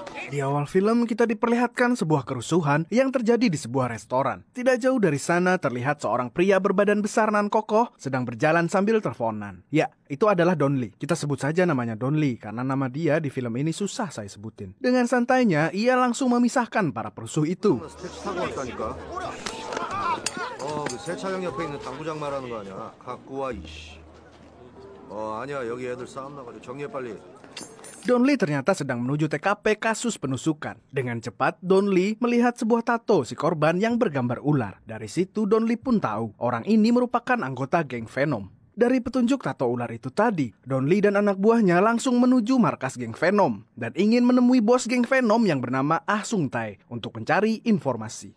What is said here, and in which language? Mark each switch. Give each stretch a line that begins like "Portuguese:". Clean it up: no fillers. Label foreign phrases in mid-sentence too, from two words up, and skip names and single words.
Indonesian: Di awal film kita diperlihatkan sebuah kerusuhan yang terjadi di sebuah restoran. Tidak jauh dari sana terlihat seorang pria berbadan besar nan kokoh sedang berjalan sambil teleponan. Ya, itu adalah Don Lee. Kita sebut saja namanya Don Lee karena nama dia di film ini susah saya sebutin. Dengan santainya, ia langsung memisahkan para perusuh itu.
Korean: 그 세차장 옆에 있는 당구장 말하는 거 아니야? 갖고 와 이씨. 아니야 여기 애들 싸움 나가지고 정리해 빨리.
Indonesian: Don Lee ternyata sedang menuju TKP kasus penusukan. Dengan cepat, Don Lee melihat sebuah tato si korban yang bergambar ular. Dari situ, Don Lee pun tahu orang ini merupakan anggota geng Venom. Dari petunjuk tato ular itu tadi, Don Lee dan anak buahnya langsung menuju markas geng Venom dan ingin menemui bos geng Venom yang bernama Ah Sung Tae untuk mencari informasi.